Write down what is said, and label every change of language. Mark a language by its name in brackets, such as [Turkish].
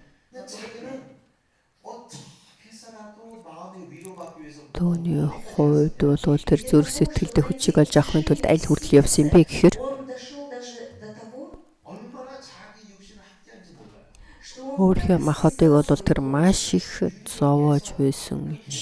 [Korean] 근데 자기는 어떻게 해서라도 마음의 위로받기 위해서 [Mongolian] Төвний хувьд бол тэр зүрх сэтгэлдээ хүчийг олж авахын тулд аль хүртэл явсан юм бэ гэхээр [Russian] Он дошел даже до того, [Korean] 얼마나 자기 육신을 학대한지 몰라요. [Russian] что он [Mongolian] өөрийнхөө махбодыг бол тэр маш их зовоож байсан.